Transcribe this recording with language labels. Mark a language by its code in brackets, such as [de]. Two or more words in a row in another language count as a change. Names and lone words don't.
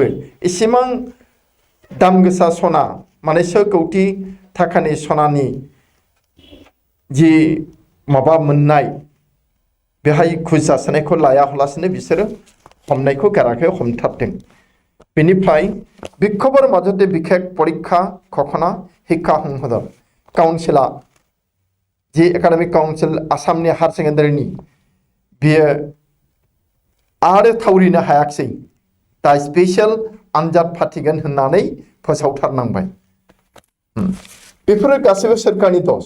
[brx] एसेबां दाम गोसा सना माने 100 कौटि थाखानि सनानि जि माबा मोननाय बेहाय घुस जासोनायखौ लायालासिनो बिसोरो हमनायखौ गाराखै हमथारदों बेनिफ्राय [as] বিক্ষোভৰ মাজতে বিশেষ পৰীক্ষা ঘোষণা শিক্ষা সংসদৰ [brx] काउन्सिला जे [en] academic council [brx] आसामनि [en] higher secondaryनि [brx] बियो आरो थावरिनो हायाखिसै दा स्पेशल आनजाद फाथिगोन होननानै फोसावथारनांबाय बेफोरो गासैबो सोरखारनि